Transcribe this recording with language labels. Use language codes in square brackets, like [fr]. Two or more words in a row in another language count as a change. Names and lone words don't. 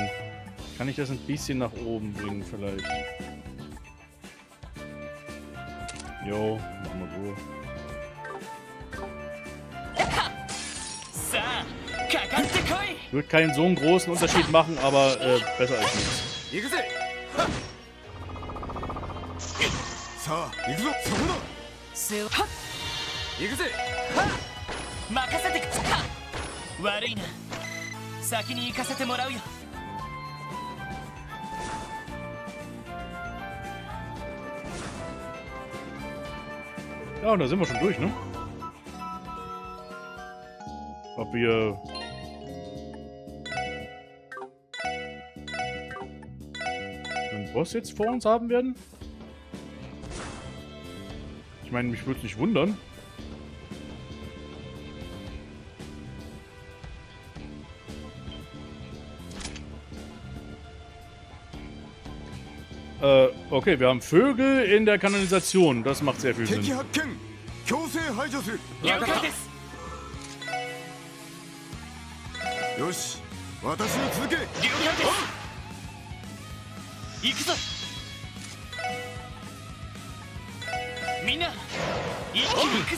[de] Kann ich das ein bisschen nach oben bringen vielleicht? Jo, machen wir so. Wird keinen so einen großen Unterschied machen, aber besser als nichts. [ja] 行くぜさあ行くぞそこだ行くぜ任せてくか悪いな先に行かせてもらうよ [de] Ja, und da sind wir schon durch, ne? Ob wir... einen Boss jetzt vor uns haben werden? Ich meine, mich würde es nicht wundern. Okay, wir haben Vögel in der Kanalisation. Das macht sehr viel Sinn. [ja] 敵発見強制排除する了解ですよし私に続け了解です行くぞみんな一気に行くぞ